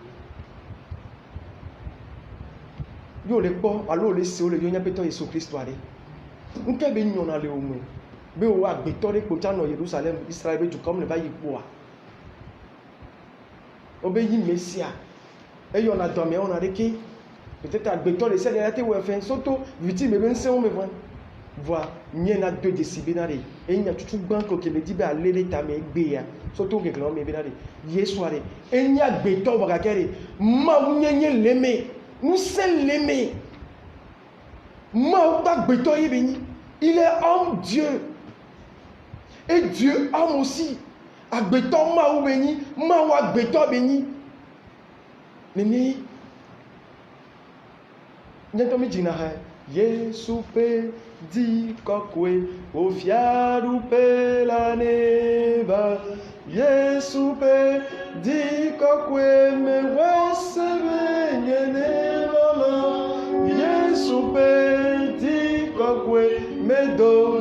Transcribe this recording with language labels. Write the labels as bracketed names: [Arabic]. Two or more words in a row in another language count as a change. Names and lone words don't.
[Ewe] yo le kpɔ alo le se wo le yo nyapetɔ Yesu Kristo aɖe ŋke be nyɔna le wo me be wo agbetɔ ɖe kpotsa nɔ Yerusalem Israel be dukɔ me va yi kpoa wobe yi Mesia eyɔna dɔmea wɔna ɖeke peut-être agbetɔ ɖe sia ɖe la te wɔ fɛ soto viti be ŋusẽwo me voa nye na do dzesi bena ɖe enya tutu gbã ko ke le di be ale ɖe tame egbea soto ŋkeklẽwo me bena ɖe Yesua ɖe enya agbetɔ vɔ gake ɖe Mawu nyenye le me ŋusẽ le me Mawu ƒe agbetɔ ye be nyi [French] il est homme Dieu et Dieu homme aussi [Ewe] agbetɔ Mawu be nyi Mawu agbetɔ be nyi nene nyɛtɔ mi dzina ha Yesu ƒe di kɔkɔe wo fiaɖuƒe la ne va Yesu ƒe di kɔkɔe me wɔsebe nye ne lɔlɔ Yesu ƒe di kɔkɔe me do